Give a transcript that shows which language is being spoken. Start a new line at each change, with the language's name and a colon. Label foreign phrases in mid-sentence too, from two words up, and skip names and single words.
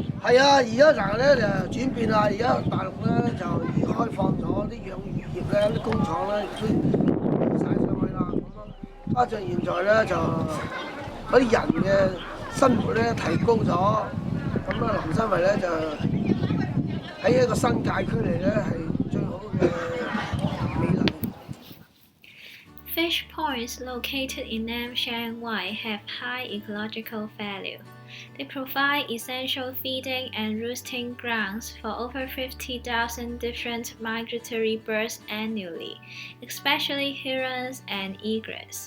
Cantonese: 係啊，而家嗱咧就轉變啦，而家大陸咧就已經開放咗啲養魚業咧，啲工廠咧亦都晒上去啦。咁加上現在咧就嗰啲人嘅生活咧提高咗，咁啊南生圍咧就喺一個新界區嚟咧係最好嘅美麗。
English: Fish ponds located in Nam Shan Wai have high ecological value. They provide essential feeding and roosting grounds for over 50,000 different migratory birds annually, especially herons and egrets.